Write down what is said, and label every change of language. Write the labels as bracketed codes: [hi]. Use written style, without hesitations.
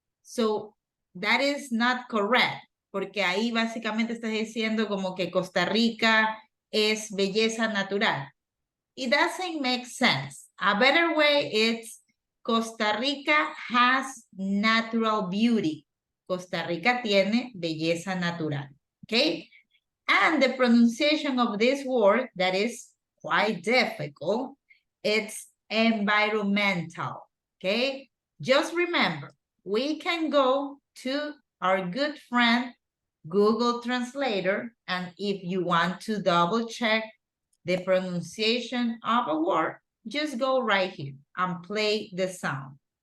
[en] So that is not correct, [es] porque ahí básicamente estás diciendo como que Costa Rica es belleza natural. [en] It doesn't make sense. A better way is Costa Rica has natural beauty. [es] Costa Rica tiene belleza natural. [en] Okay? And the pronunciation of this word that is quite difficult, it's environmental. Okay? Just remember, we can go to our good friend Google Translator, and if you want to double check the pronunciation of a word, just go right here and play the sound.